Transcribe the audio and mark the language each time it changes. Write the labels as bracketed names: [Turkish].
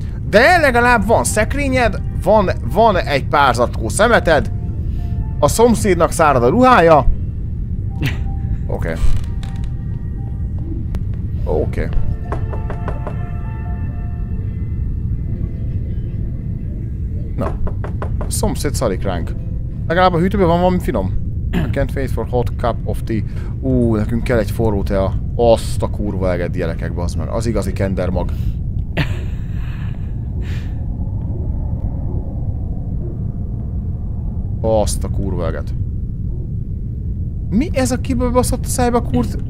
[Hungarian] De legalább van szekrényed, van egy pár zacskó szemeted, a szomszédnak szárad a ruhája. Oké. Oké. Na. A szomszéd szarik ránk. Legalább a hűtőben van valami finom. [English] I can't wait for hot cup of tea. [Hungarian] Nekünk kell egy forró tea. Azt a kurva eget, gyerekek, bazd meg. Az igazi kendermag. Azt a kurva eget. Mi ez a kiből baszott a szájba kurt?